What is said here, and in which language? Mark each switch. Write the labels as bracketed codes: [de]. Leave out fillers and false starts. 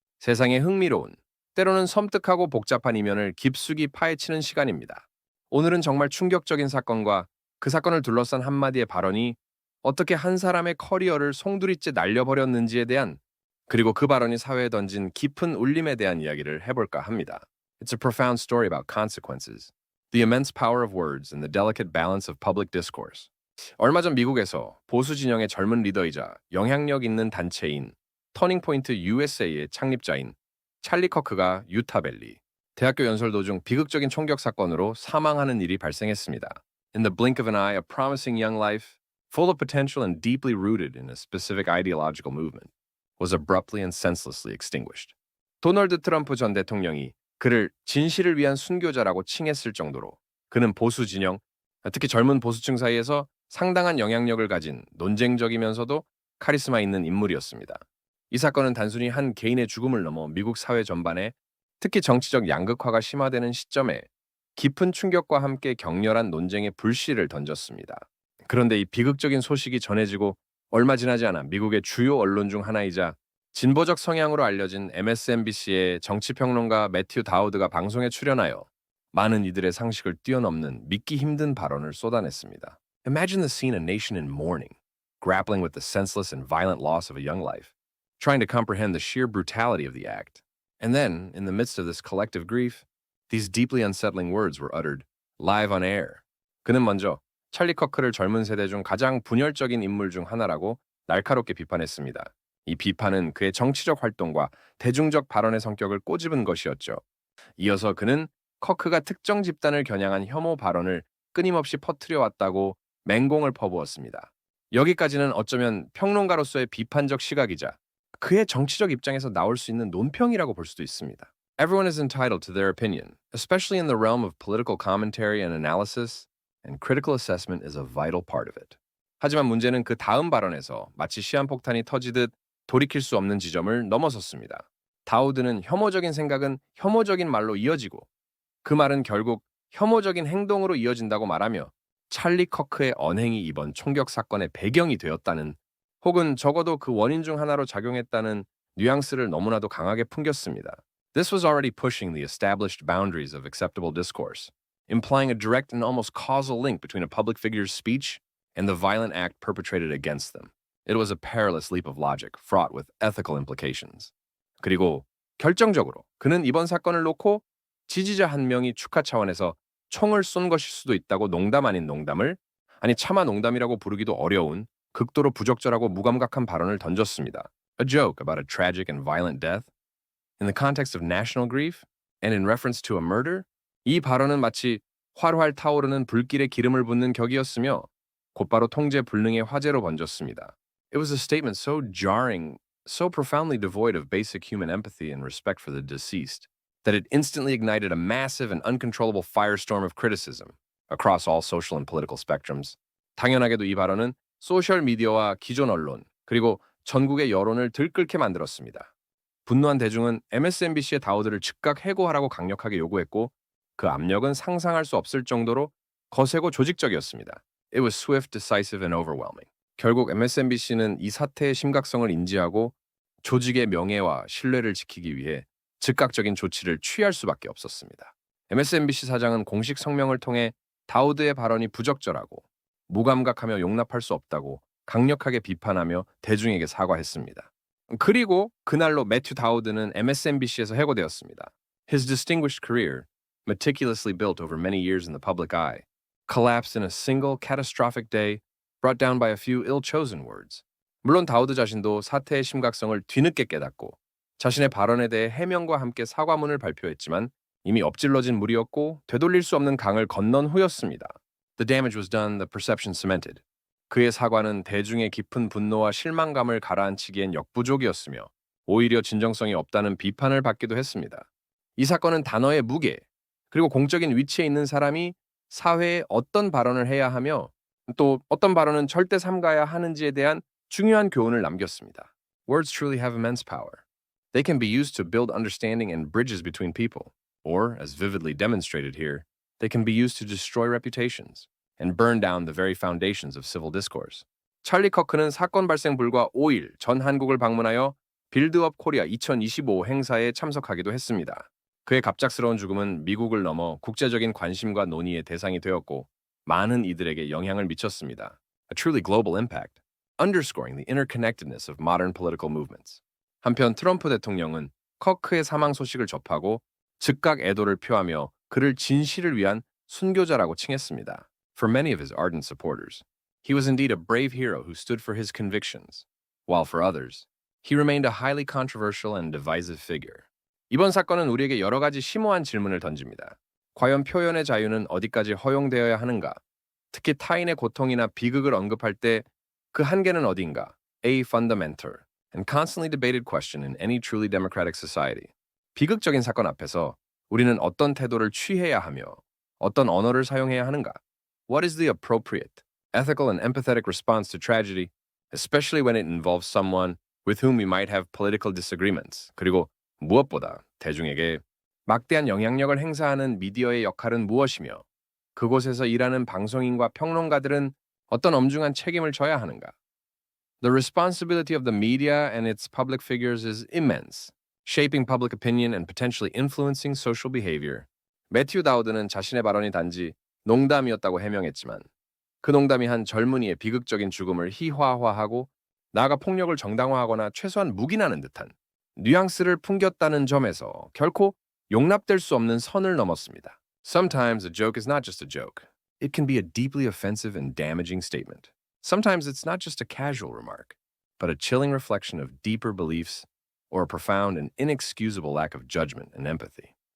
[ko] 세상의 흥미로운, 때로는 섬뜩하고 복잡한 이면을 깊숙이 파헤치는 시간입니다. 오늘은 정말 충격적인 사건과 그 사건을 둘러싼 한마디의 발언이 어떻게 한 사람의 커리어를 송두리째 날려버렸는지에 대한, 그리고 그 발언이 사회에 던진 깊은 울림에 대한 이야기를 해볼까 합니다. [en] It's a profound story about consequences, the immense power of words and the delicate balance of public discourse. [ko] 얼마 전 미국에서 보수 진영의 젊은 리더이자 영향력 있는 단체인 터닝포인트 USA의 창립자인 찰리 커크가 유타밸리 대학교 연설 도중 비극적인 총격 사건으로 사망하는 일이 발생했습니다. [en] In the blink of an eye, a promising young life, full of potential and deeply rooted in a specific ideological movement, was abruptly and senselessly extinguished. [ko] 도널드 트럼프 전 대통령이 그를 진실을 위한 순교자라고 칭했을 정도로 그는 보수 진영, 특히 젊은 보수층 사이에서 상당한 영향력을 가진 논쟁적이면서도 카리스마 있는 인물이었습니다. 이 사건은 단순히 한 개인의 죽음을 넘어 미국 사회 전반에 특히 정치적 양극화가 심화되는 시점에 깊은 충격과 함께 격렬한 논쟁의 불씨를 던졌습니다. 그런데 이 비극적인 소식이 전해지고 얼마 지나지 않아 미국의 주요 언론 중 하나이자 진보적 성향으로 알려진 MSNBC의 정치평론가 매튜 다우드가 방송에 출연하여 많은 이들의 상식을 뛰어넘는 믿기 힘든 발언을 쏟아냈습니다. [en] Imagine the scene: a nation in mourning, grappling with the senseless and violent loss of a young life, trying to comprehend the sheer brutality of the act. And then, in the midst of this collective grief, these deeply unsettling words were uttered, live on air. [ko] 그는 먼저 찰리 커크를 젊은 세대 중 가장 분열적인 인물 중 하나라고 날카롭게 비판했습니다. 이 비판은 그의 정치적 활동과 대중적 발언의 성격을 꼬집은 것이었죠. 이어서 그는 커크가 특정 집단을 겨냥한 혐오 발언을 끊임없이 퍼뜨려 왔다고 맹공을 퍼부었습니다. 여기까지는 어쩌면 평론가로서의 비판적 시각이자 그의 정치적 입장에서 나올 수 있는 논평이라고 볼 수도 있습니다. [en] Everyone is entitled to their opinion, especially in the realm of political commentary and analysis, and critical assessment is a vital part of it. [ko] 하지만 문제는 그 다음 발언에서 마치 시한폭탄이 터지듯 돌이킬 수 없는 지점을 넘어섰습니다. 다우드는 혐오적인 생각은 혐오적인 말로 이어지고 그 말은 결국 혐오적인 행동으로 이어진다고 말하며 찰리 커크의 언행이 이번 총격 사건의 배경이 되었다는 혹은 적어도 그 원인 중 하나로 작용했다는 뉘앙스를 너무나도 강하게 풍겼습니다. [en] This was already pushing the established boundaries of acceptable discourse, implying a direct and almost causal link between a public figure's speech and the violent act perpetrated against them. It was a perilous leap of logic, fraught with ethical implications. [ko] 그리고 결정적으로 그는 이번 사건을 놓고 지지자 한 명이 축하 차원에서 총을 쏜 것일 수도 있다고 농담 아닌 농담을, 아니 차마 농담이라고 부르기도 어려운 극도로 부적절하고 무감각한 발언을 던졌습니다. [en] A joke about a tragic and violent death? In the context of national grief? And in reference to a murder? [ko] 이 발언은 마치 활활 타오르는 불길에 기름을 붓는 격이었으며 곧바로 통제 불능의 화제로 번졌습니다. [en] It was a statement so jarring, so profoundly devoid of basic human empathy and respect for the deceased, that it instantly ignited a massive and uncontrollable firestorm of criticism across all social and political spectrums. [ko] 당연하게도 이 발언은 소셜 미디어와 기존 언론, 그리고 전국의 여론을 들끓게 만들었습니다. 분노한 대중은 MSNBC의 다우드를 즉각 해고하라고 강력하게 요구했고 그 압력은 상상할 수 없을 정도로 거세고 조직적이었습니다. [en] It was swift, decisive, and overwhelming. [ko] 결국 MSNBC는 이 사태의 심각성을 인지하고 조직의 명예와 신뢰를 지키기 위해 즉각적인 조치를 취할 수밖에 없었습니다. MSNBC 사장은 공식 성명을 통해 다우드의 발언이 부적절하고 무감각하며 용납할 수 없다고 강력하게 비판하며 대중에게 사과했습니다. 그리고 그날로 매튜 다우드는 MSNBC에서 해고되었습니다. [en] His distinguished career, meticulously built over many years in the public eye, collapsed in a single catastrophic day brought down by a few ill-chosen words. [ko] 물론 다우드 자신도 사태의 심각성을 뒤늦게 깨닫고 자신의 발언에 대해 해명과 함께 사과문을 발표했지만 이미 엎질러진 물이었고 되돌릴 수 없는 강을 건넌 후였습니다. [en] The damage was done, the perception cemented. [ko] 그의 사과는 대중의 깊은 분노와 실망감을 가라앉히기엔 역부족이었으며 오히려 진정성이 없다는 비판을 받기도 했습니다. 이 사건은 단어의 무게, 그리고 공적인 위치에 있는 사람이 사회에 어떤 발언을 해야 하며 또 어떤 발언은 절대 삼가야 하는지에 대한 중요한 교훈을 남겼습니다. [en] Words truly have immense power. They can be used to build understanding and bridges between people, or, as vividly demonstrated here, they can be used to destroy reputations and burn down the very foundations of civil discourse. [ko] 찰리 커크는 사건 발생 불과 5일 전 한국을 방문하여 빌드업 코리아 2025 행사에 참석하기도 했습니다. 그의 갑작스러운 죽음은 미국을 넘어 국제적인 관심과 논의의 대상이 되었고 많은 이들에게 영향을 미쳤습니다. [en] A truly global impact, underscoring the interconnectedness of modern political movements. [ko] 한편 트럼프 대통령은 커크의 사망 소식을 접하고 즉각 애도를 표하며 그를 진실을 위한 순교자라고 칭했습니다. [en] For many of his ardent supporters, he was indeed a brave hero who stood for his convictions, while for others, he remained a highly controversial and divisive figure. [ko] 이번 사건은 우리에게 여러 가지 심오한 질문을 던집니다. 과연 표현의 자유는 어디까지 허용되어야 하는가? 특히 타인의 고통이나 비극을 언급할 때 그 한계는 어딘가? [en] A fundamental and constantly debated question in any truly democratic society. [ko] 비극적인 사건 앞에서 우리는 어떤 태도를 취해야 하며 어떤 언어를 사용해야 하는가? [en] What is the appropriate, ethical and empathetic response to tragedy, especially when it involves someone with whom we might have political disagreements? [ko] 그리고 무엇보다 대중에게 막대한 영향력을 행사하는 미디어의 역할은 무엇이며 그곳에서 일하는 방송인과 평론가들은 어떤 엄중한 책임을 져야 하는가? [en] The responsibility of the media and its public figures is immense, shaping public opinion and potentially influencing social behavior. [ko] 매튜 다우드는 자신의 발언이 단지 농담이었다고 해명했지만 그 농담이 한 젊은이의 비극적인 죽음을 희화화하고 나아가 폭력을 정당화하거나 최소한 묵인하는 듯한 뉘앙스를 풍겼다는 점에서 결코 용납될 수 없는 선을 넘었습니다. [en] Sometimes a joke is not just a joke. It can be a deeply offensive and damaging statement. Sometimes it's not just a casual remark, but a chilling reflection of deeper beliefs or a profound and inexcusable lack of judgment and empathy.